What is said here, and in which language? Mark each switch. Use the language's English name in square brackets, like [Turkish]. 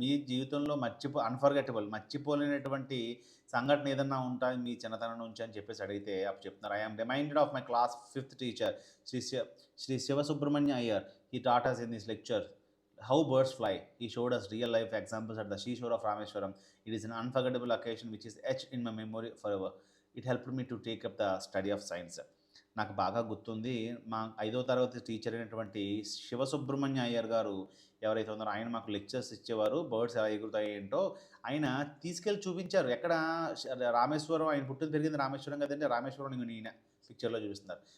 [Telugu] మీ జీవితంలో మర్చిపోలేనటువంటి సంఘటన ఏదన్నా ఉంటాయి మీ చిన్నతనం నుంచి అని చెప్పేసి అడిగితే అప్పుడు చెప్తున్నారు [English] I am reminded of my class 5th teacher [Telugu] Shri Sivasubramanya Iyer. [English] He taught us in this lecture how birds fly. He showed us real life examples at the seashore of Rameswaram. It is an unforgettable occasion which is etched in my memory forever. It helped me to take up the study of science. [Telugu] నాకు బాగా గుర్తుంది మా 5వ తరగతి teacher అయినటువంటి శివసుబ్రహ్మణ్య అయ్యర్ గారు ఎవరైతే ఉన్నారో ఆయన మాకు లెక్చర్స్ ఇచ్చేవారు. బర్డ్స్ ఎలా ఎగురుతాయి ఏంటో ఆయన తీసుకెళ్ళి చూపించారు. ఎక్కడ రామేశ్వరం, ఆయన పుట్టిన పెరిగింది రామేశ్వరం కదండి. రామేశ్వరం ఈయన పిక్చర్లో చూపిస్తున్నారు.